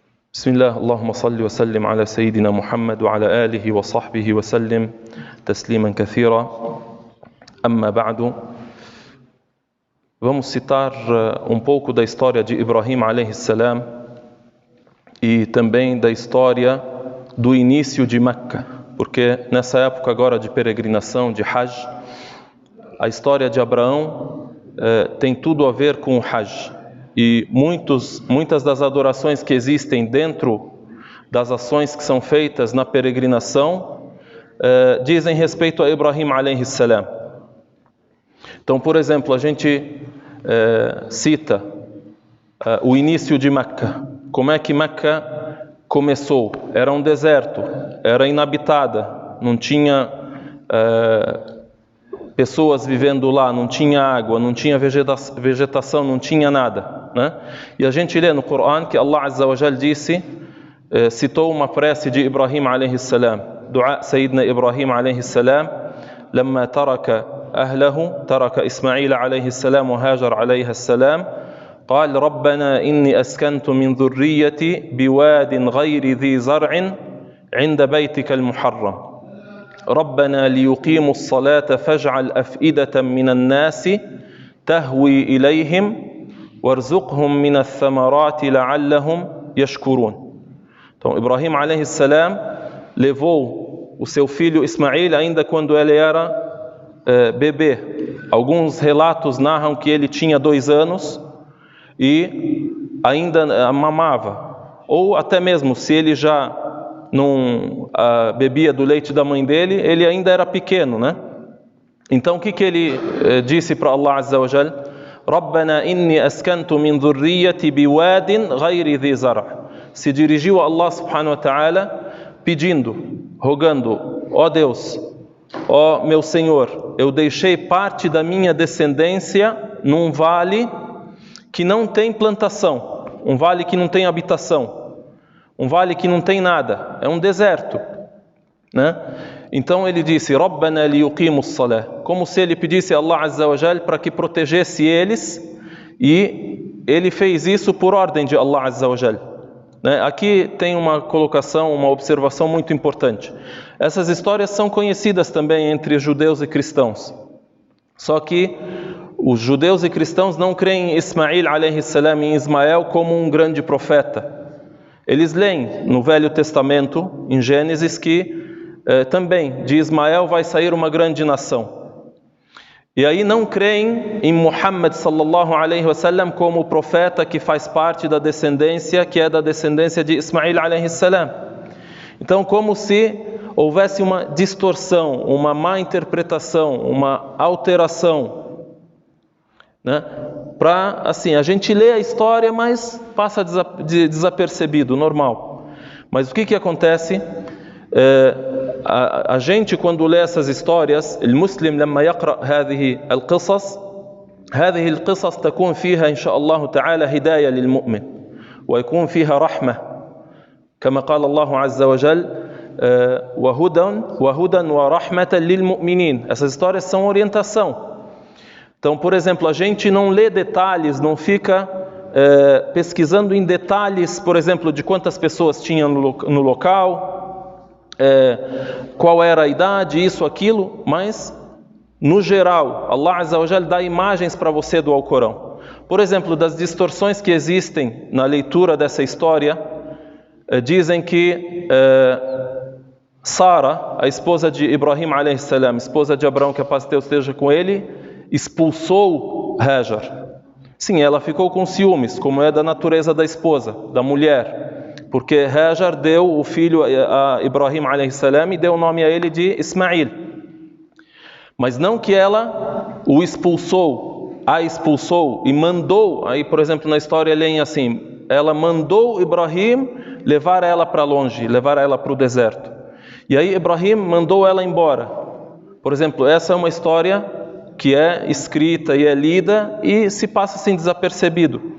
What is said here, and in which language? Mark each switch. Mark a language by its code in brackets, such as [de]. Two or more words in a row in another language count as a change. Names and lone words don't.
[ar] بسم الله اللهم صل وسلم على سيدنا محمد وعلى آله وصحبه وسلم تسليما كثيرا أما بعد. [pt] Vamos citar pouco da história de Ibrahim [ar] عليه السلام [pt] e também da história do início de Meca, porque nessa época agora de peregrinação, de Hajj, a história de Abraão tem tudo a ver com o Hajj. E muitas das adorações que existem dentro das ações que são feitas na peregrinação dizem respeito a Ibrahim [ar] عليه السلام. [pt] Então, por exemplo, a gente cita o início de Meca. Como é que Meca começou? Era um deserto, era inabitada, não tinha pessoas vivendo lá, não tinha água, não tinha vegetação, não tinha nada, né? E a gente lê no Corão que [ar] الله عز وجل [pt] citou uma prece de [ar] إبراهيم عليه السلام دعاء سيدنا إبراهيم عليه السلام, لما ترك أهله ترك إسماعيل عليه السلام وهاجر عليها السلام قال ربنا إني أسكنت من ذريتي بواد غير ذي زرع عند بيتك المحرم ربنا ليقيموا الصلاة فاجعل أفئدة من الناس تهوي إليهم وارزقهم من الثمرات لعلهم يشكرون. [pt] Então, Ibrahim [ar] عليه السلام [pt] levou o seu filho Ismail ainda quando ele era bebê. Alguns relatos narram que ele tinha 2 anos e ainda mamava. Ou até mesmo se ele já não bebia do leite da mãe dele, ele ainda era pequeno, né? Então o que ele disse para [ar] الله عز وجل? ربنا إني أسكنت من ذريتي بواد غير ذي زرع'. [pt] Se dirigiu a Allah [ar] سبحانه وتعالى [pt] pedindo, rogando: ó Deus, ó meu Senhor, eu deixei parte da minha descendência num vale que não tem plantação, um vale que não tem habitação, um vale que não tem nada, é um deserto, né? Então ele disse: [ar] ربنا ليقيموا الصلاة, [pt] como se ele pedisse a [ar] الله عز وجل [pt] para que protegesse eles, e ele fez isso por ordem de [ar] الله عز وجل. [pt] Aqui tem uma colocação, uma observação muito importante. Essas histórias são conhecidas também entre judeus e cristãos. Só que os judeus e cristãos não creem em Ismail [ar] عليه السلام, [pt] em Ismael, como um grande profeta. Eles leem no Velho Testamento, em Gênesis, que também de Ismael vai sair uma grande nação. E aí não creem em Muhammad [ar] صلى الله عليه وسلم [pt] como o profeta que faz parte da descendência, que é da descendência de Ismail [ar] عليه السلام. [pt] Então, como se houvesse uma distorção, uma má interpretação, uma alteração, né? Para, assim, a gente lê a história, mas passa desapercebido, normal. Mas o que acontece? A gente quando lê essas histórias, [ar] المسلم لما يقرأ هذه القصص تكون فيها إن شاء الله تعالى هداية للمؤمن ويكون فيها رحمة كما قال الله عز وجل وهدى ورحمة للمؤمنين. [pt] Essas histórias são orientação. Então, por exemplo, a gente não lê detalhes, não fica pesquisando em detalhes, por exemplo, de quantas pessoas tinham no local, qual era a idade, isso, aquilo, mas no geral, [ar] الله عز وجل [pt] dá imagens para você do Alcorão. Por exemplo, das distorções que existem na leitura dessa história, dizem que Sara, a esposa de Ibrahim [ar] عليه السلام, [pt] esposa de Abraão, que a paz de Deus esteja com ele, expulsou Hajar. Sim, ela ficou com ciúmes, como é da natureza da esposa, da mulher. Porque Hajar deu o filho a Ibrahim [ar] عليه السلام [pt] e deu o nome a ele de Ismail. Mas não que ela o expulsou, a expulsou e mandou. Aí, por exemplo, na história leem assim: ela mandou Ibrahim levar ela para longe, levar ela para o deserto. E aí Ibrahim mandou ela embora. Por exemplo, essa é uma história que é escrita e é lida e se passa assim desapercebido.